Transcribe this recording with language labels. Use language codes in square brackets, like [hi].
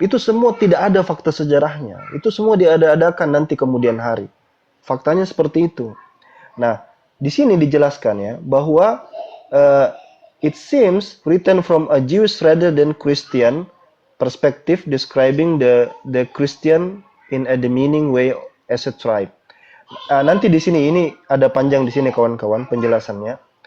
[id] Itu semua tidak ada fakta sejarahnya. Itu semua diada-adakan nanti kemudian hari. Faktanya seperti itu. Nah, di sini dijelaskan ya bahwa [en] it seems written from a Jewish rather than Christian perspective, describing the Christian in a demeaning way as a tribe. [id] Nanti di sini ini ada panjang di sini kawan-kawan penjelasannya.